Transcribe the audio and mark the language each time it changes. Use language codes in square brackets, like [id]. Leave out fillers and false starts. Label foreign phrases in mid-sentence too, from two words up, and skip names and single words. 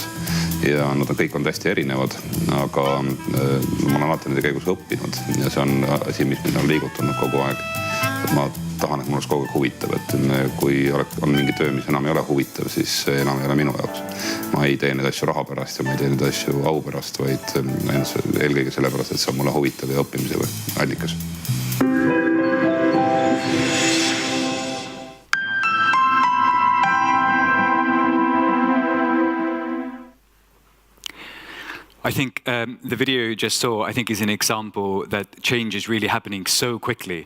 [et] Ja nad kõik on hästi erinevad, aga ma olen alati nende käigus õppinud ja see on asi, mis mind on liigutanud kogu aeg. Et ma tahan, et mul oleks kogu aeg huvitav, et kui on mingi töö, mis enam ei ole huvitav, siis enam ei ole minu jaoks. Ma ei tee neid asju raha pärast ja ma ei tee neid asju au pärast, vaid eelkõige sellepärast, et see on mulle huvitav ja õppimise allikas. [en] I think the video you just saw, I think, is an example that change is really happening so quickly.